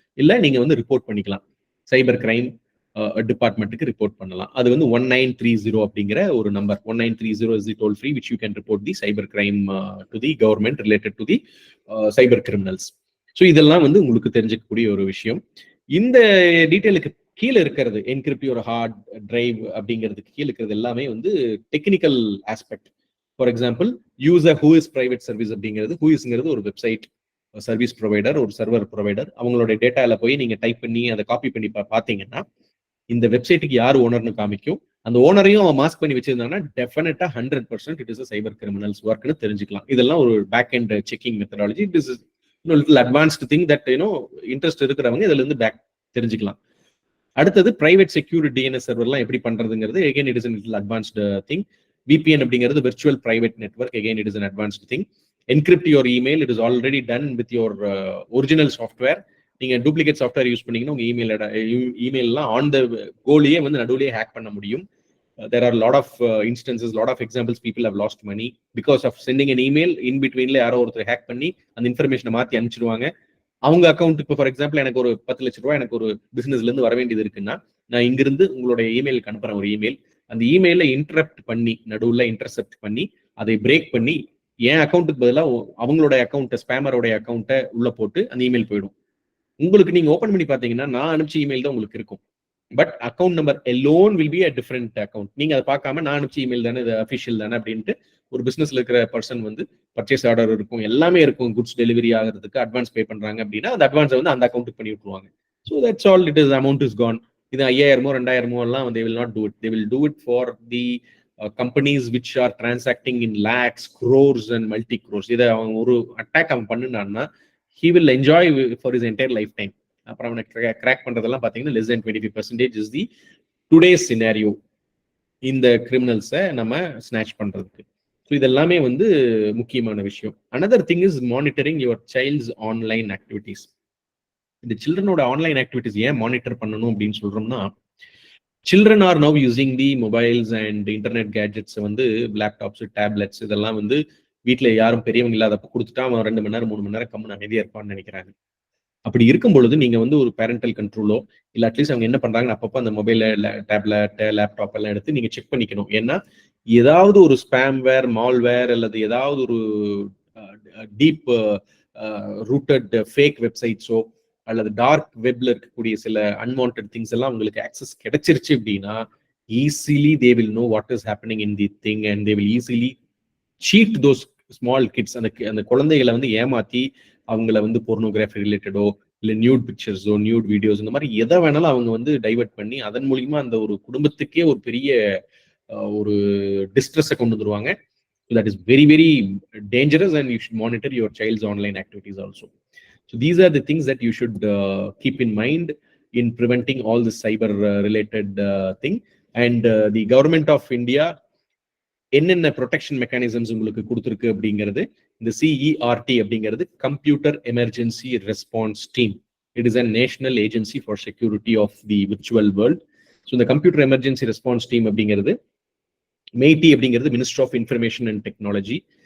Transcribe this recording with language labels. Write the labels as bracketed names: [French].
[Tamil] இல்ல நீங்க வந்து ரிப்போர்ட் பண்ணிக்கலாம். சைபர் கிரைம் டிபார்ட்மெண்ட்டுக்கு ரிப்போர்ட் பண்ணலாம். அது வந்து 1930 அப்படிங்கிற ஒரு number. [English] 1930 is the toll free which you can report the cyber crime to the government related to the cyber criminals. [Tamil] So இதெல்லாம் வந்து உங்களுக்கு தெரிஞ்சுக்கக்கூடிய ஒரு விஷயம். இந்த டீட்டெயிலுக்கு கீழே இருக்கிறது என்கிரிப்ட் யுவர் ஹார்ட் டிரைவ் அப்படிங்கிறதுக்கு கீழே இருக்கிறது எல்லாமே வந்து technical aspect. For example user who is private service அப்படிங்கிறது, ஹூ இஸ்ங்கிறது ஒரு வெப்சைட் சர்வீஸ் ப்ரொவைடர், ஒரு சர்வர் ப்ரொவைடர். அவங்களோட டேட்டால போய் நீங்க டைப் பண்ணி அதை காப்பி பண்ணி பார்த்தீங்கன்னா இந்த வெப்சைட்டுக்கு யார் ஓனர்னு காமிக்கும். அந்த ஓனரையும் அவன் மாஸ்க் பண்ணி வச்சிருந்தாங்கன்னா டெஃபினட்டா 100% இட் இஸ் சைபர் கிரிமினல்ஸ் ஒர்க்னு தெரிஞ்சுக்கலாம். இதெல்லாம் ஒரு back and checking methodology. [English] it is little advanced thing that [Tamil] interest இருக்கிறவங்க இதுல இருந்து பேக் தெரிஞ்சுக்கலாம். அடுத்தது பிரைவேட் செக்யூர் டிஎன்எஸ் சர்வர்லாம் எப்படி பண்றதுங்கிறது [English] again it is a little advanced thing. VPN அப்படிங்கிறது virtual private network, again it is an advanced thing. Encrypt your email, it is already done with your original software. [Tamil] நீங்க duplicate software use பண்ணீங்கன்னா உங்க இமெயில்லாம் on the கோலியே வந்து நடுவுலயே hack பண்ண முடியும். [English] there are a lot of instances, lot of examples, people have lost money because of sending an email in betweenல [Tamil] யாரோ ஒருத்தர் hack பண்ணி அந்த இன்ஃபர்மேஷனை மாத்தி அனுப்பிச்சிடுவாங்க. அவங்க அக்கௌண்ட் இப்போ ஃபார் எக்ஸாம்பிள் எனக்கு ஒரு 10 லட்ச ரூபாய் எனக்கு ஒரு பிசினஸ்ல இருந்து வர வேண்டியது இருக்குன்னா, நான் இங்கிருந்து உங்களுடைய இமெயிலுக்கு அனுப்புறேன் ஒரு இமெயில். அந்த இமெயில இன்டரப்ட் பண்ணி நடுவுல இன்டர்செப்ட் பண்ணி அதை பிரேக் பண்ணி என் அக்கௌண்ட்டுக்கு பதிலாக அவங்களோட அக்கௌண்ட்டை ஸ்பேமரோடைய அக்கௌண்ட்டை உள்ள போட்டு அந்த இமெயில் போயிடும். உங்களுக்கு நீங்க ஓபன் பண்ணி பாத்தீங்கன்னா நான் அனுப்பிச்ச இமெயில் தான் உங்களுக்கு இருக்கும். [English] But account number alone will be a different account. [Tamil] நீங்க அதை பார்க்காம நான் அனுப்பிச்ச இமெயில் தானே, இது அஃபிஷியல் தானே அப்படின்ட்டு ஒரு பிசினஸ்ல இருக்கிற பர்சன் வந்து பர்ச்சேஸ் ஆர்டர் இருக்கும், எல்லாமே இருக்கும், குட்ஸ் டெலிவரி ஆகிறதுக்கு அட்வான்ஸ் பே பண்றாங்க அப்படின்னா அந்த அட்வான்ஸை வந்து அந்த அக்கௌண்ட்டுக்கு பண்ணி விட்டுருவாங்க. [English] So that's all, it is amount is gone. [Tamil] இது 5000 2000 எல்லாம் [English] they will not do it. They will do it for the companies which are transacting in lakhs, crores and multi crores. [Tamil] இதை அவன் ஒரு அட்டாக் அவன் பண்ணுனான்னா [English] he will enjoy for his entire lifetime. [Tamil] அப்புறம் அவனை crack பண்றதெல்லாம் பாத்தீங்கன்னா [English] less than 25% is the today's scenario [Tamil] இந்த கிரிமினல்ஸை நம்ம ஸ்நாச் பண்றதுக்கு. ஸோ இதெல்லாமே வந்து முக்கியமான விஷயம். [English] another thing is monitoring your child's online activities. [Tamil] இந்த சில்ட்ரனோட ஆன்லைன் ஆக்டிவிட்டிஸ் ஏன் மானிட்டர் பண்ணணும் அப்படின்னு சொல்றோம்னா, [English] children are now using the mobiles and internet gadgets, [Tamil] வந்து லேப்டாப்ஸ், டேப்லெட்ஸ் இதெல்லாம் வந்து வீட்டில் யாரும் பெரியவங்க இல்லாதப்ப கொடுத்துட்டா அவன் 2 மணி நேரம் 3 மணி நேரம் கம்முன்னு அமைதியா இருப்பான்னு நினைக்கிறாங்க. அப்படி இருக்கும் பொழுது நீங்க வந்து ஒரு பேரண்டல் கண்ட்ரோலோ இல்ல அட்லீஸ்ட் அவங்க என்ன பண்றாங்கன்னு அப்பப்போ அந்த மொபைல, டேப்லெட், லேப்டாப் எல்லாம் எடுத்து நீங்க செக் பண்ணிக்கணும். ஏன்னா ஏதாவது ஒரு ஸ்பேம்வேர், மால்வேர் அல்லது ஏதாவது ஒரு டீப் ரூட்டட் ஃபேக் வெப்சைட்ஸோ அல்லது டார்க் வெப்ல இருக்கக்கூடிய சில அன்வான்ட் திங்ஸ் எல்லாம் உங்களுக்கு ஆக்சஸ் கிடைச்சிருச்சு அப்படின்னா [English] Easily they will know what is happening in the thing and they will easily cheat those small kids. [Tamil] அந்த குழந்தைகளை வந்து ஏமாத்தி அவங்கள வந்து போர்னோகிராஃபி ரிலேட்டடோ இல்லை நியூட் பிக்சர்ஸோ நியூட் வீடியோஸ் இந்த மாதிரி எதை வேணாலும் அவங்க வந்து டைவர்ட் பண்ணி அதன் மூலியமா அந்த ஒரு குடும்பத்துக்கே ஒரு பெரிய ஒரு டிஸ்ட்ரெஸ்ஸை கொண்டு வந்துருவாங்க. [English] That is very very dangerous and you should monitor your child's online activities also. So these are the things that you should keep in mind in preventing all this cyber related thing. And the government of India [Tamil] என்னென்ன protection mechanisms உங்களுக்கு கொடுத்துருக்கு அப்படிங்கிறது இந்த CERT அப்படிங்கிறது computer emergency response team. [English] It is a national agency for security of the virtual world. [Tamil] So இந்த computer emergency response team அப்படிங்கிறது mighty அப்படிங்கிறது ministry of information and technology.